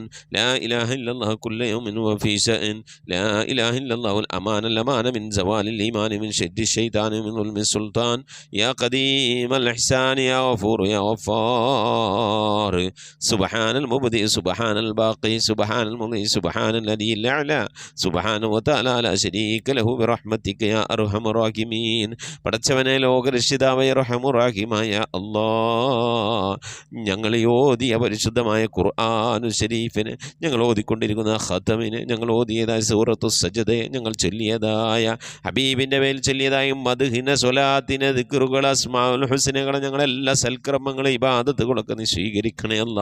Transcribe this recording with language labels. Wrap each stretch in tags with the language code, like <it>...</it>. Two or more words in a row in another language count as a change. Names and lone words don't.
<ar>لا إله إلا الله كل يوم وفي شأن. لا إله إلا الله الأمان من زوال الإيمان من شد الشيطان من ظلم السلطان. يا قديم الإحسان يا غفور يا غفار. سبحان المبدئ سبحان الباقي سبحان المضي سبحان الذي الأعلى سبحانه وتعالى لا شريك له برحمتك يا أرحم الراحمين.</ar> <ml>പടച്ചവനെ ലോകരക്ഷിതാവായ റഹ്മാനുറഹീമായ അല്ലാഹ്, ഞങ്ങൾ ഓതിയ പരിശുദ്ധമായ ഖുർആനുൽ ശരീഫിനെ, ഞങ്ങൾ ഓതിക്കൊണ്ടിരിക്കുന്ന ഖതമിനെ, ഞങ്ങൾ ഓതിയതായ സൂറത്തു സജദയെ, ഞങ്ങൾ ചൊല്ലിയതായ ഹബീബിൻ്റെ മേൽ ചൊല്ലിയതായ മദ്ഹിന സ്വലാത്തിനെ ദിക്റുകൾ അസ്മാഉൽ ഹുസ്നകളെ ഞങ്ങളെല്ലാ സൽക്രമങ്ങളെ ഇബാദത്തുകളൊക്കെ നീ സ്വീകരിക്കണേ അല്ലാ.</ml>